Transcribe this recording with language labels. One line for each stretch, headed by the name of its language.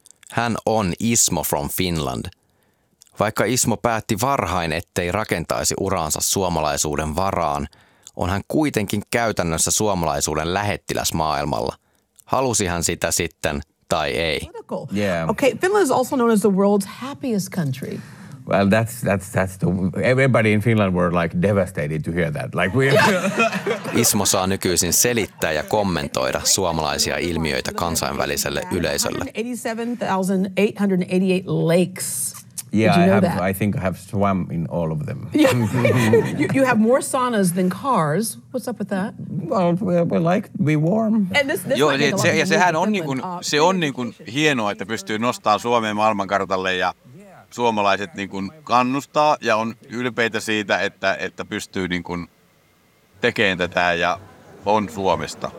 Finnish: Hän on Ismo from Finland. Vaikka Ismo päätti varhain, ettei rakentaisi uraansa suomalaisuuden varaan, on hän kuitenkin käytännössä suomalaisuuden lähettiläs maailmalla. Halusi hän sitä sitten tai ei.
English: Yeah. Okay, Finland is also known as the world's happiest country. Well, that's the, everybody in Finland were like devastated to hear that. Like we yeah.
Finnish: Ismo saa nykyisin selittää ja kommentoida suomalaisia ilmiöitä kansainväliselle yleisölle.
English: 87,888 lakes. Yeah, I think I have swam in all of them. Yeah. you have more saunas than cars. What's up with that? Well, we like to be warm. And this
Finnish: joo, niin, se, ja sehän on niin kuin, se on niin kuin hienoa, että pystyy nostamaan Suomeen maailmankartalle ja suomalaiset niin kuin kannustaa ja on ylpeitä siitä, että pystyy niin kuin tekemään tätä ja on Suomesta.